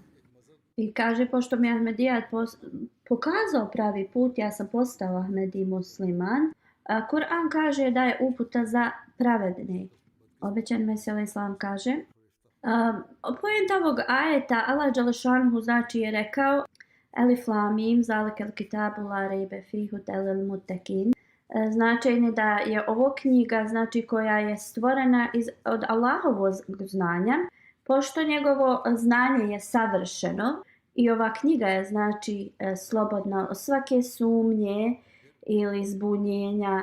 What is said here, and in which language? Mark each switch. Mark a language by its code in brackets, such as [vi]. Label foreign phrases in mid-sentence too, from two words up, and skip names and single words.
[bs] I kaže, pošto mi je Ahmedijat pokazao pravi put, ja sam postao Ahmedi musliman. Kur'an kaže da je uputa za pravedne. Obećan Mesija islam kaže. Poenta ovog ajeta, Allah dželešanhu, znači, je rekao [ar] الم ذلك الكتاب لا ريب فيه هدى للمتقين. [bs] Značenje da je ovo knjiga, znači, koja je stvorena od Allahovog znanja, pošto njegovo znanje je savršeno i ova knjiga je, znači, slobodna od svake sumnje ili zbunjenja.